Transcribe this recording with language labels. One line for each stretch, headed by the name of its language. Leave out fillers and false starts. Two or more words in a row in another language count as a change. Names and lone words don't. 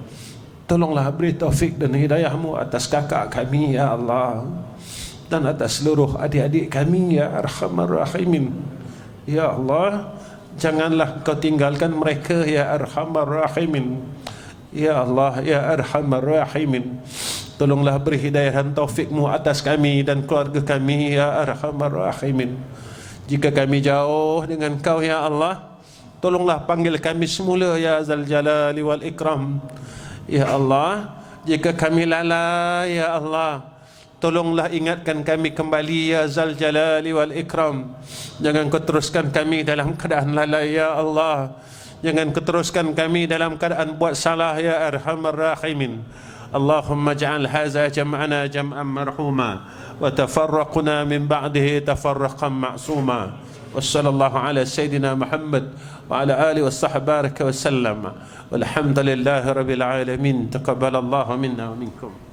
Malay: Tolonglah beri taufik dan hidayah-Mu atas kakak kami,
Arabic: يا الله,
Malay: dan atas seluruh adik-adik kami,
Arabic: يا أرحم الراحمين. يا الله,
Malay: janganlah Kau tinggalkan mereka,
Arabic: يا أرحم الراحمين. يا الله يا أرحم الراحمين,
Malay: tolonglah beri hidayah dan taufik-Mu atas kami dan keluarga kami,
Arabic: يا أرحم الراحمين.
Malay: Jika kami jauh dengan Kau,
Arabic: يا الله,
Malay: tolonglah panggil kami semula,
Arabic: يا ذا الجلال والإكرام. يا الله,
Malay: jika kami lalai,
Arabic: يا الله,
Malay: tolonglah ingatkan kami kembali,
Arabic: يا ذا الجلال والإكرام.
Malay: Jangan Kau teruskan kami dalam keadaan lalai,
Arabic: يا الله.
Malay: Jangan Kau teruskan kami dalam keadaan buat salah,
Arabic: يا أرحم الراحمين. اللهم اجعل هذا جمعنا جمعا مرحوما وتفرقنا من بعده تفرقا معصوما. وصلى الله على سيدنا محمد وعلى آله وصحبه بارك وسلم والحمد لله رب العالمين. تقبل الله منا ومنكم.